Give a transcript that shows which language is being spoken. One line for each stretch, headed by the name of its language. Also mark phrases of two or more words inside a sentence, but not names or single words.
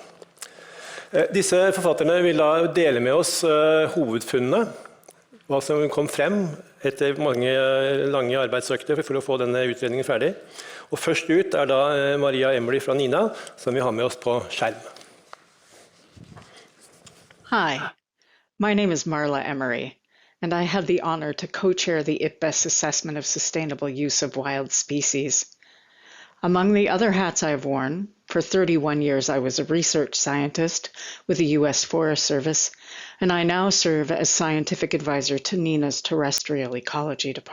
Norwegian: Disse forfatterne vil da dele med oss hovedfunnene, hva som kom frem etter mange lange arbeidsøkter for å få denne utredningen ferdig. Og først ut da Maria Embry fra NINA, som vi har med oss på skjerm.
English: Hi, my name is Marla Emery, and I had the honor to co-chair the IPBES assessment of sustainable use of wild species. Among the other hats I've worn, for 31 years I was a research scientist with the US Forest Service, and I now serve as scientific advisor to NINA's Terrestrial Ecology Department.